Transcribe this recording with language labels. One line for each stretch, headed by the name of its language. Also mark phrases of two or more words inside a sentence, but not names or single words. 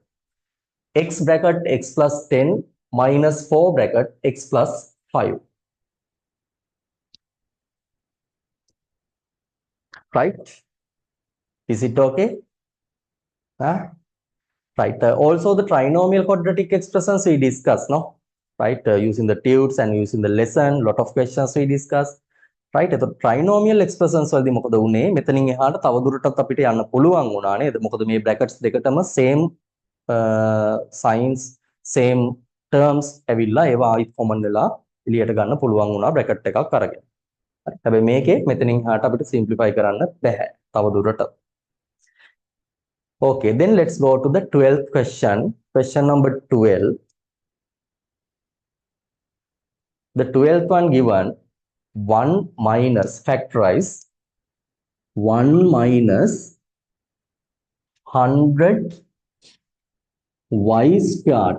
English: X bracket x plus 10 minus 4 bracket x plus 5, right? Is it okay? Huh? Right. Also the trinomial quadratic expressions we discussed, no? Right. Using the tudes and using the lesson, lot of questions we discussed. Right. So trinomial expressions
Sinhala: වලදී මොකද වුනේ? මෙතනින් එහාට තව දුරටත් අපිට යන්න පුළුවන් වුණා නේද? මොකද මේ brackets දෙකටම
English: same signs, same terms
Sinhala: ඇවිල්ලා ඒවා ආයිත් common වෙලා එළියට ගන්න පුළුවන් වුණා bracket එකක් අරගෙන. හරි. හැබැයි මේකේ මෙතනින් එහාට අපිට simplify කරන්න බෑ තව දුරටත්.
English: Okay, then let's go to the 12th question. Question number 12. The 12th one given 1 minus factorize 1 minus 100 y squared.